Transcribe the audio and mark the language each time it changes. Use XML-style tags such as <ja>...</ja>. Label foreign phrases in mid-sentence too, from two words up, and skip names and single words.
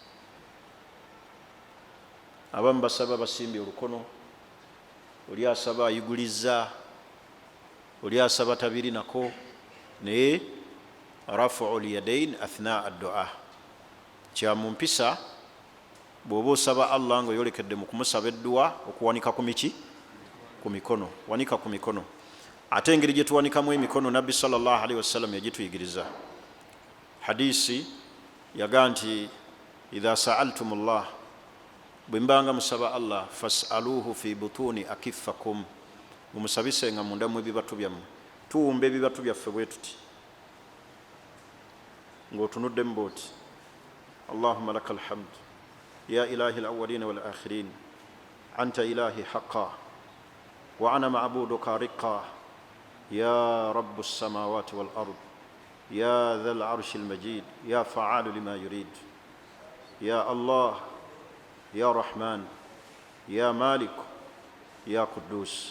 <lg>Abamu basaba basimbye olukono, oli asaba ayiguliza, oli asaba tabiri nako, naye</lg> <ar>رفع اليدين أثناء الدعاء</ar> <lg>kya mumpisa. Bw'oba osaba Allah nga yolekedde mu kumusaba edduwa okuwanika ku miki, ku mikono, wanika ku mikono. Ate engeri gye tuwanikamu emikono nabbi</lg> <ar>صلى الله عليه وسلم</ar> <lg>yagituyigiriza. Hadisi yaga nti</lg> <ar>إذا سألتم الله,</ar> <lg>bwe mbanga musaba Allah,</lg> <ar>فاسألوه في بطون أكفكم,</ar> <lg>mumusabise nga munda mu ebibatu byammwe. Tuwumba ebibatu byaffe bwe tuti ng'otunudde mu booti,</lg> <ar>اللهم لك الحمد يا إله الأولين والآخرين أنت إلهي حقا وأنا معبودك رقا يا رب السماوات والأرض يا ذا العرش المجيد يا فعالا لما يريد يا الله يا رحمن يا مالك يا قدوس.</ar>